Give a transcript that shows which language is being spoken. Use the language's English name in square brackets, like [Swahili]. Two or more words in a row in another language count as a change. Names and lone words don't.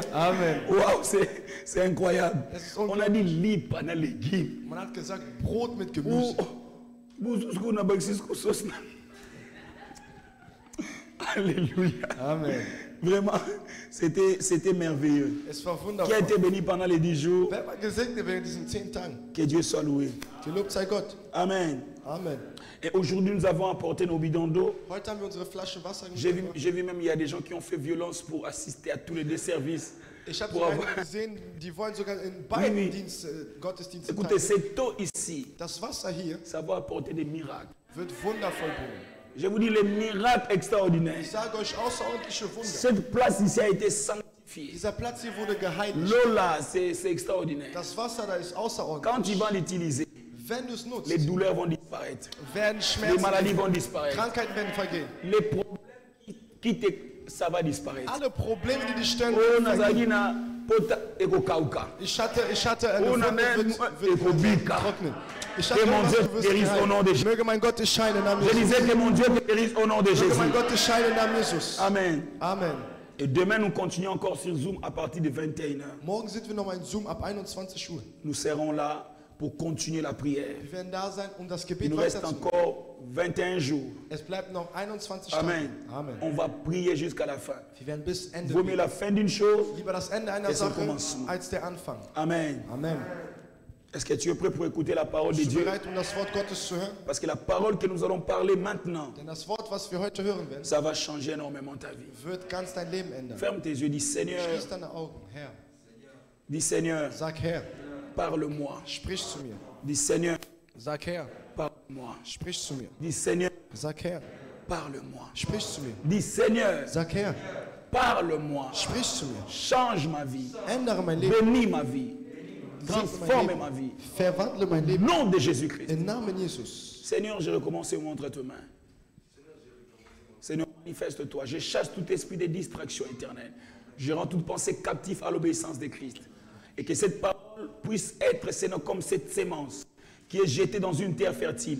[French] Amen. Waouh, c'est incroyable. [German] Das ist [French] On a dit [Lingala] lipa na [French] légumes. [German] Man hat gesagt, Brot mit [French] Oh, [German] Gemüse. buzusko na baxisko sauce na. [French] Alléluia. Amen. Vraiment, c'était merveilleux. [German] Es war [French] Qui a [German] wundervoll. [French] été béni pendant les 10 jours, [German] Wer war gesegnet während diesen 10 Tagen? [French] que Dieu soit loué. [German] Gelobt sei Gott. [French] Amen. Amen. Et aujourd'hui, nous avons apporté nos bidons d'eau. [German] Heute haben wir unsere Flaschen Wasser [French] J'ai vu, [German] mitgebracht. [French] j'ai vu même, il y a des gens qui ont fait violence pour assister à tous les deux services. [German] Ich habe [French] Pour [German] sogar [French] avoir- [German] gesehen, die wollen sogar in beiden [French] Oui, oui. [German] Gottesdiensten [French] Écoutez, [German] teilnehmen. [French] cette eau ici, [German] Das Wasser hier [French] ça va apporter des miracles. [German] wird wundervoll bringen. [French] Je vous dis les miracles extraordinaires. [German] Ich sage euch außerordentliche Wunder. [French] Cette place ici a été sanctifiée. [German] Dieser Platz hier wurde geheiligt. [French] L'eau là, c'est extraordinaire. [German] Das Wasser da ist [French] Quand [German] außerordentlich. [French] tu vas l'utiliser, [German] Wenn du es nutzt, [French] les douleurs vont disparaître. [German] werden [French] Les [German] Schmerzen, [French] maladies vont disparaître. [German] Krankheiten werden vergehen. [French] Les problèmes qui te... Ça va disparaître. [German] Alle Probleme, die dich stören, [French] Oh, [German] werden [Lingala] nazali [German] vergehen. [Lingala] na pota ekokauka. [German] Ich hatte eine [Lingala] Oh, [German] Wunde, [Lingala] na, [German] wird [Lingala] ekobika. [German] trocknen. Ich [French] Que [German] hatte [French] mon [German] was, [French] Dieu [German] du wirst [French] guérisse au nom de [German] geheilt. [French] Jésus. [German] Möge mein Gott dich scheinen im Namen [French] Je [German] Jesus. [French] disais que mon Dieu te guérisse au nom de [German] Möge mein [French] Jésus. [German] Gott dich scheinen im Namen Jesus. [French] Amen. Amen. Et demain, nous continuons encore sur Zoom à partir de 21h. [German] Morgen sind wir nochmal in Zoom ab 21 Uhr. [French] Nous serons là pour continuer la prière. [German] Wir werden da sein, um das [French] Il [German] Gebet [French] nous reste [German] weiterzumachen. [French] encore 21 jours. [German] Es bleibt noch 21 [French] Amen. [German] Stunden. [French] Amen. On va prier jusqu'à la fin. [German] Wir werden bis Ende [French] Vaut mieux la fin d'une chose. [German] lieber das Ende einer Es ist ein Sache [French] Commencement. [German] als der Anfang. [French] Amen. Amen. Est-ce que tu es prêt pour écouter la parole de [German] Bist du [French] Dieu? [German] bereit, um das Wort Gottes zu hören? [French] Parce que la parole que nous allons parler maintenant, [German] Denn das Wort, was wir heute hören werden, [French] ça va changer énormément ta vie. [German] wird ganz dein Leben ändern. [French] Ferme tes yeux, dis Seigneur, [German] Schließ deine Augen, Herr. [French] dis Seigneur, [German] Sag Herr, [French] parle-moi. [German] sprich zu mir. [French] Dis Seigneur, [German] Sag Herr, [French] parle-moi. [German] sprich zu mir. [French] Dis Seigneur, [German] Sag Herr, [French] parle-moi. [German] sprich zu mir. [French] Dis Seigneur, [German] Sag Herr, [French] parle-moi. [German] sprich zu mir. [French] Change ma vie. [German] Ändere mein Leben. [French] Bénis ma vie. Transforme ma vie. [German] Verwandle mein [French] Au [German] Leben. [French] nom de Jésus-Christ. [German] Im Namen Jesus. [French] Seigneur, je recommence et montre tes mains. Seigneur, manifeste-toi. Je chasse tout esprit de distraction éternelle. Je rends toute pensée captive à l'obéissance de Christ. Et que cette parole puisse être, Seigneur, comme cette sémence qui est jetée dans une terre fertile.